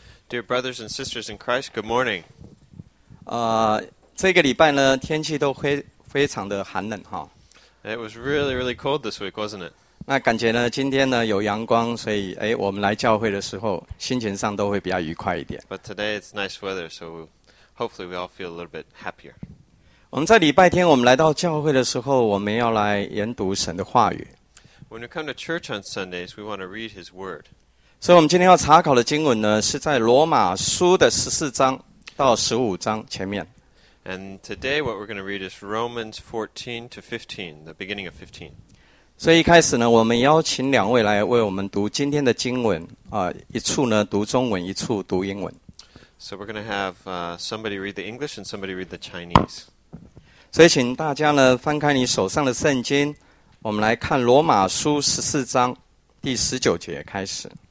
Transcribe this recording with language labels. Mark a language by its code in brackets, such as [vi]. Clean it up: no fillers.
[en] Dear brothers and sisters in Christ, good morning. [zh] 这个礼拜呢，天气都非常的寒冷哈。 [en] It was really, really cold this week, wasn't it? [zh] 那感觉呢，今天呢有阳光，所以我们来教会的时候，心情上都会比较愉快一点。 [en] But today it's nice weather, so hopefully we all feel a little bit happier. [zh] 我们在礼拜天，我们来到教会的时候，我们要来研读神的话语。 [en] When we come to church on Sundays, we want to read His Word. [zh] 所以我们今天要查考的经文呢，是在罗马书的14章到15章前面。 [en] And today what we're going to read is Romans 14 to 15, the beginning of 15. [zh] 所以一开始呢，我们邀请两位来为我们读今天的经文，一处呢读中文，一处读英文。 [en] So we're going to have somebody read the English and somebody read the Chinese. [zh] 所以请大家呢翻开你手上的圣经，我们来看罗马书14章第19节开始。